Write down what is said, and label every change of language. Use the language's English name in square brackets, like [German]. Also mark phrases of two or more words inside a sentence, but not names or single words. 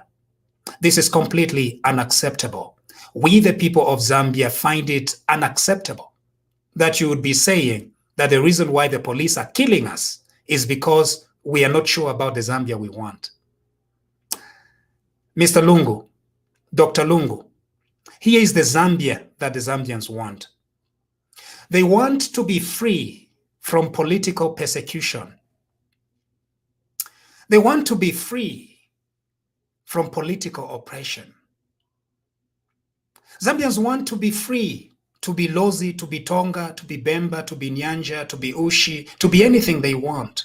[English] This is completely unacceptable. We, the people of Zambia, find it unacceptable that you would be saying that the reason why the police are killing us is because we are not sure about the Zambia we want. Mr. Lungu, Dr. Lungu, here is the Zambia that the Zambians want. They want to be free from political persecution. They want to be free from political oppression. Zambians want to be free to be Lozi, to be Tonga, to be Bemba, to be Nyanja, to be Ushi, to be anything they want.